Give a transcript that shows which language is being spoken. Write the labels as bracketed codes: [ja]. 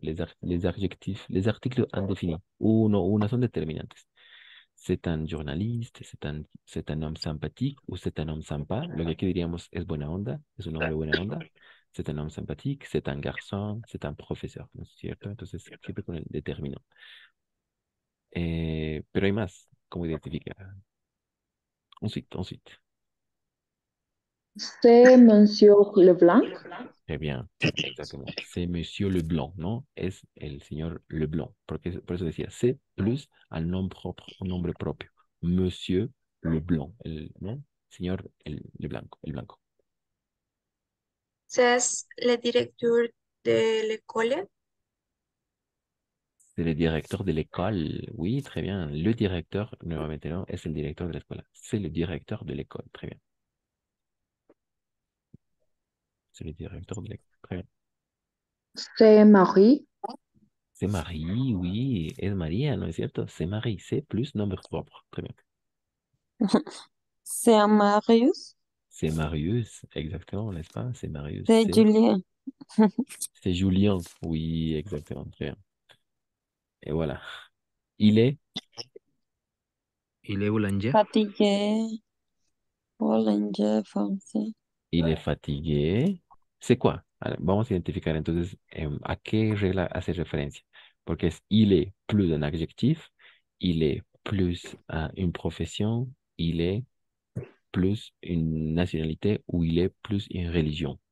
[fr] Les adjectifs, les articles indéfinis. [es] Una son determinantes. [fr] C'est un journaliste, c'est un homme sympathique ou c'est un homme sympa. [es] Lo que aquí diríamos es buena onda, es un hombre buena onda. [fr] C'est un homme sympathique, c'est un garçon, c'est un profesor, [es] ¿no es cierto? Entonces, siempre con el determinante. Pero hay más, ¿cómo identificar? [fr] Ensuite. C'est Monsieur Leblanc. Très bien, exactement. C'est Monsieur Leblanc, [es] ¿no? Es el señor Leblanc. [fr] Porque, por eso decía, c'est plus al nombre propio, un nombre propio. [es] Monsieur Leblanc, ¿no? Señor el blanco, el blanco. [fr] C'est le directeur de l'école. C'est le directeur de l'école. Oui, très bien. Le directeur, [es] nuevamente, ¿no? Es el director de la escuela. [fr] C'est le directeur de l'école. Très bien. C'est le directeur de l'école. Très bien. C'est Marie. C'est Marie, oui. [es] Es María, ¿no es cierto? [fr] C'est Marie. C'est plus nombre propre. Très bien. C'est Marius, C'est Marius, exactement, n'est-ce pas? C'est Marius. c'est Julien. C'est Julien. Oui, exactement. Très bien. Et voilà. Il est, Il est boulanger. Fatigué, Bollinger, français. il est fatigué. C'est quoi? [es] Ahora, vamos a identificar entonces a qué regla hace referencia. Porque es [fr] il est plus un adjectif, il est plus une profession, il est plus une nationalité ou il est plus une religion.